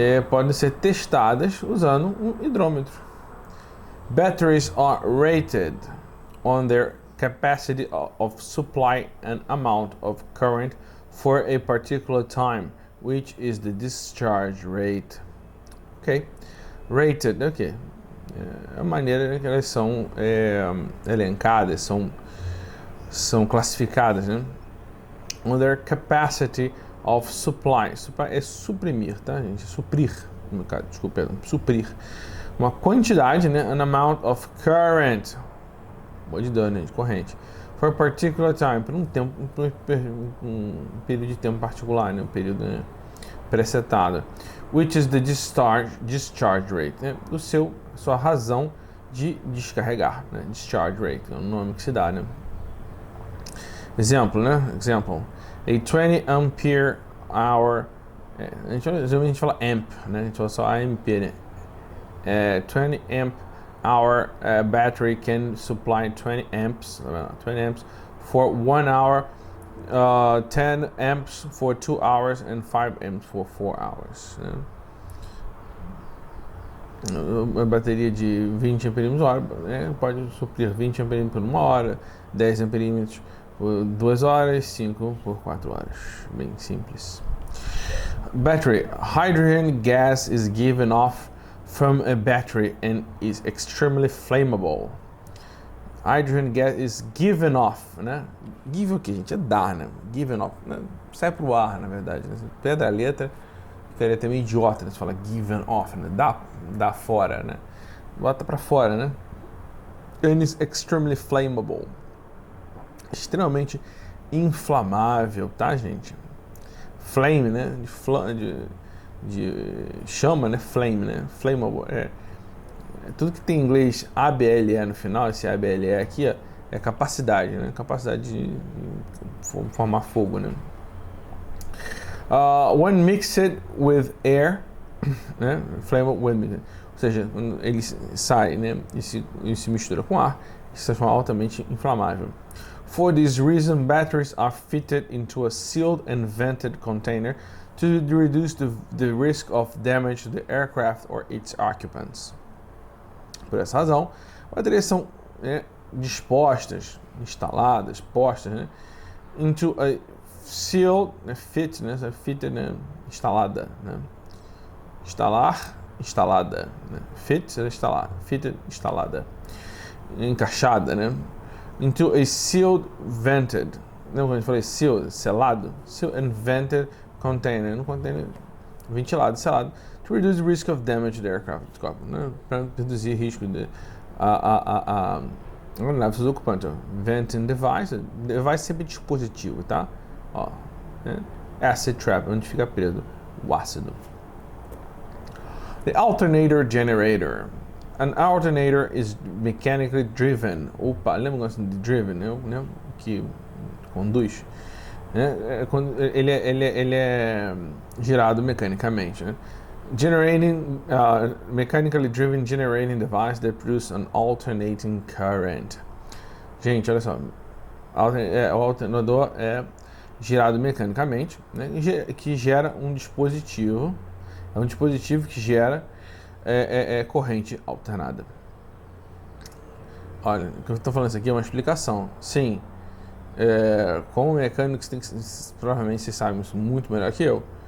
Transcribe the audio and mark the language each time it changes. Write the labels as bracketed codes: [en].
[pt] Podem ser testadas usando um hidrômetro. [en] Batteries are rated on their capacity of supply and amount of current for a particular time, which is the discharge rate. Ok? Rated, ok. [pt] É a maneira que elas são elencadas, são classificadas, né? [en] On their capacity of supply. [pt] Supply é suprimir, tá, gente? Suprir, no caso, desculpa, suprir. Uma quantidade, né? [en] An amount of current. [pt] De dano, de corrente. [en] For a particular time. [pt] Por um tempo, um período de tempo particular, né? Um período, né, presetado. [en] Which is the discharge rate. [pt] Né? Sua razão de descarregar, né? [en] Discharge rate. [pt] É o nome que se dá, né? Exemplo, né? Example. [en] A 20 ampere hour. [pt] Geralmente a gente fala amp, né? A gente fala só amp, né? [en] 20 amp hour battery can supply 20 amps for 1 hour, 10 amps for 2 hours and 5 amps for 4 hours. [pt] Né? Uma bateria de 20 amperímetros hora, né, pode suprir 20 amperímetros por 1 hora, 10 amperímetros por 2 horas, 5 por 4 horas. Bem simples. Battery. [en] Hydrogen gas is given off from a battery and is extremely flammable. Hydrogen gas is given off, né? [pt] Give o que, gente? É dar, né? [en] Given off, [pt] né? Sai pro ar, na verdade. Né? Pedra a letra, ficaria até meio idiota, né? Você fala [en] given off, [pt] né? Dá fora, né? Bota pra fora, né? [en] And is extremely flammable. [pt] Extremamente inflamável, tá, gente? Flame, né? De chama, né? Flame, né? Flammable. Tudo que tem em inglês ABLE no final, esse ABLE aqui, ó, é capacidade, né? Capacidade de formar fogo, né? [en] When mixed with air, [pt] né? Flammable with, ou seja, quando ele sai, né? E se mistura com ar, isso se transforma altamente inflamável. For this reason, batteries are fitted into a sealed and vented container to reduce the risk of damage to the aircraft or its occupants. Por essa razão, baterias são dispostas, instaladas, postas, né, [en] into a sealed, [pt] né, fit, né, fitted, né, instalada, né, instalada, né, fit, instalar, fitted, instalada, encaixada, né, [en] into a sealed, vented, [pt] não, quando eu falei sealed, selado, [en] sealed and vented container, [pt] no container ventilado, selado, [en] to reduce the risk of damage to the aircraft, [pt] né, para reduzir risco de a aeronave seus ocupantes. Venting device sempre dispositivo, tá? Ó, né? Acid trap, onde fica preso o ácido. [en] The alternator generator. An alternator is mechanically driven. [pt] Opa, lembra de driven, né? Que conduz. Né? Ele é girado mecanicamente, né? [en] Generating, mechanically driven generating device that produce an alternating current. [pt] Gente, olha só, o alternador é girado mecanicamente, né, que gera um dispositivo, é um dispositivo que gera corrente alternada. Olha, o que eu estou falando isso aqui é uma explicação. Sim, como mecânico, provavelmente vocês sabem isso muito melhor que eu.